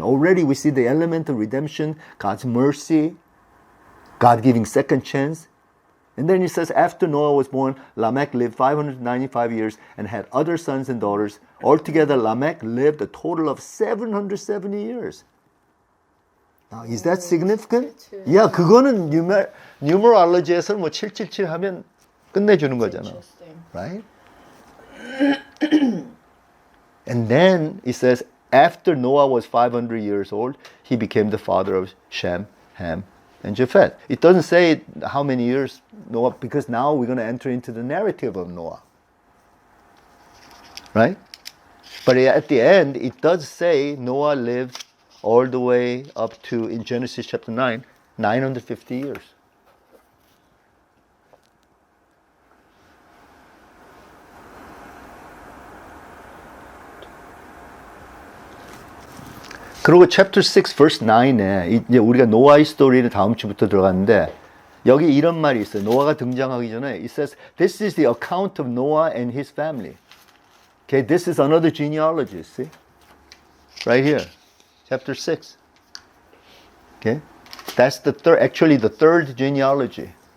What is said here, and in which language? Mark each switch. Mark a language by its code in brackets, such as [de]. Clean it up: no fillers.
[en] Already we see the element of redemption, God's mercy, God giving second chance. And then he says, after Noah was born, Lamech lived 595 years and had other sons and daughters. Altogether, Lamech lived a total of 770 years. Now, is that significant? [ko] Yeah, 그거는 numerology에서는 뭐 777 하면 끝내주는 거잖아. [en] Right? And then it says, after Noah was 500 years old, he became the father of Shem, Ham, and Japheth. It doesn't say how many years Noah, because now we're going to enter into the narrative of Noah. Right? But at the end, it does say Noah lived all the way up to, in Genesis chapter 9, 950 years. [ko] 그리고 chapter 6 verse 9에 이제 우리가 노아의 스토리는 다음 주부터 들어갔는데 여기 이런 말이 있어요. 노아가 등장하기 전에 [en] it says this is the account of Noah and his family. Okay, this is another genealogy, see? Right here. Chapter 6. Okay? That's the third genealogy.